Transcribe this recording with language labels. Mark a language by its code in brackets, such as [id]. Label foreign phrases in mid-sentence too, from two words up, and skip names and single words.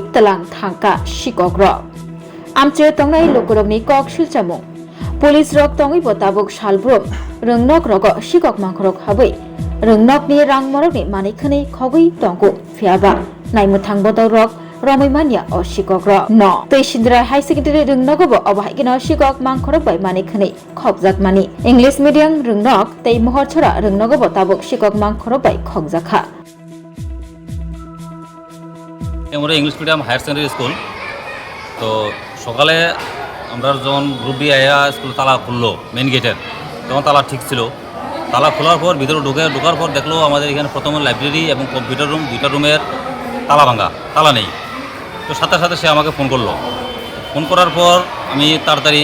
[trp] तलां थांका शिকক रक आमचे तंगनाय लोकरगनि कक शिलचामु पुलिस रक तंगै बताबक सालब्रुम रोंनक रग शिকক मांखरक हाबै रोंनकनि रांमरकनि मानैखनै खगै तंगु फियाबा नायमुथां बदल रक रमैमानिया अ शिকক रक न तैसिन्द्रा [en] high secondary [trp] रोंनकबो अबाहायगिनो शिকক मांखरक बाय मानैखनै खबजाक मानि [en] English medium [trp] रोंनक तै महरछरा रोंनकबो ताबक शिকক मांखरक बाय खगजाखा [bn] আমরা [en] English medium higher secondary school [bn] তো সকালে আমরা যখন [en] group D [bn] আয়া স্কুল তালা খুললো মেন গেটের তখন তালা ঠিক ছিল তালা খোলার পর ভিতরে ঢোকার পর দেখলো আমাদের এখানে প্রথমে লাইব্রেরি এবং [en] computer room [bn] দুইটা রুমের তালা ভাঙা তালা নেই তো সাথে সাথে সে আমাকে ফোন করলো ফোন করার পর আমি তাড়াতাড়ি